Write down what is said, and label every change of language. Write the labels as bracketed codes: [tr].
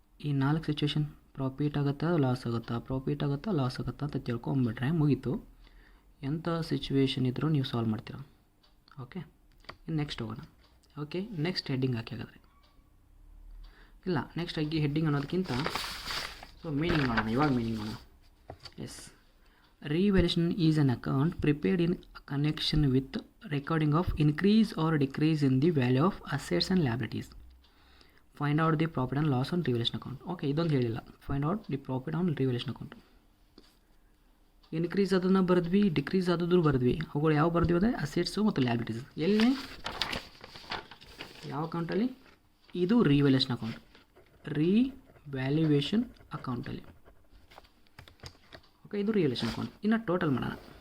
[kn] ಈ 4 situation profit ಆಗುತ್ತಾ loss ಆಗುತ್ತಾ, ಪ್ರಾಫಿಟ್ ಆಗುತ್ತಾ ಲಾಸ್ ಆಗುತ್ತಾ ಅಂತ ತಿಳ್ಕೊಂಬಿಟ್ರೆ ಮುಗೀತು. ಎಂಥ ಸಿಚುವೇಶನ್ ಇದ್ದರೂ ನೀವು ಸಾಲ್ವ್ ಮಾಡ್ತೀರ. ಓಕೆ, ಇನ್ನು ನೆಕ್ಸ್ಟ್ ಹೋಗೋಣ. ಓಕೆ, ನೆಕ್ಸ್ಟ್ ಹೆಡ್ಡಿಂಗ್ ಹಾಕಿ. ಹಾಗಾದರೆ ಇಲ್ಲ, ನೆಕ್ಸ್ಟ್ ಆಗಿ ಹೆಡ್ಡಿಂಗ್ ಅನ್ನೋದಕ್ಕಿಂತ ಸೊ ಮೀನಿಂಗ್ ಮಾಡೋಣ. ಇವಾಗ ಮೀನಿಂಗ್ ಮಾಡೋಣ. [en] Yes, revaluation is an account prepared in connection with recording of increase or decrease in the value of assets and liabilities. Find out the profit and loss on revaluation account. [kn] Okay, ಇದೊಂದು ಹೇಳಿಲ್ಲ. [en] Find out the profit on revaluation account. [kn] Increase ಅದನ್ನು ಬರೆದ್ವಿ, decrease ಆದದ್ದು ಬರೆದ್ವಿ. ಅವುಗಳು ಯಾವ ಬರೆದ್ವಿ ಅಂದರೆ assets ಮತ್ತು liabilities. ಎಲ್ಲಿ, ಯಾವ ಅಕೌಂಟಲ್ಲಿ, ಇದು ರಿವ್ಯಾಲ್ಯೂಷನ್ ಅಕೌಂಟ್, ರಿವ್ಯಾಲ್ಯೂಯೇಷನ್ ಅಕೌಂಟಲ್ಲಿ. ಓಕೆ, ಇದು ರಿವ್ಯಾಲ್ಯೂಷನ್ ಅಕೌಂಟ್. ಇನ್ನು ಟೋಟಲ್ ಮಾಡೋಣ.